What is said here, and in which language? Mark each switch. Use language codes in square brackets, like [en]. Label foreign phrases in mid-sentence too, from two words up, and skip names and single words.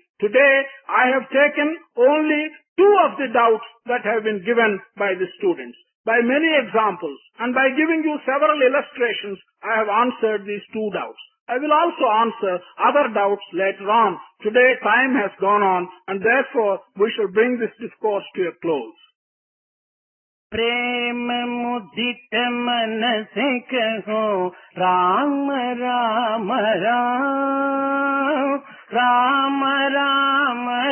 [en] Today, I have taken only two of the doubts that have been given by the students. By many examples and by giving you several illustrations, I have answered these two doubts. I will also answer other doubts later on. Today time has gone on, and therefore we shall bring this discourse to a close. [hi] प्रेम मुदित मन से कहो राम राम राम राम राम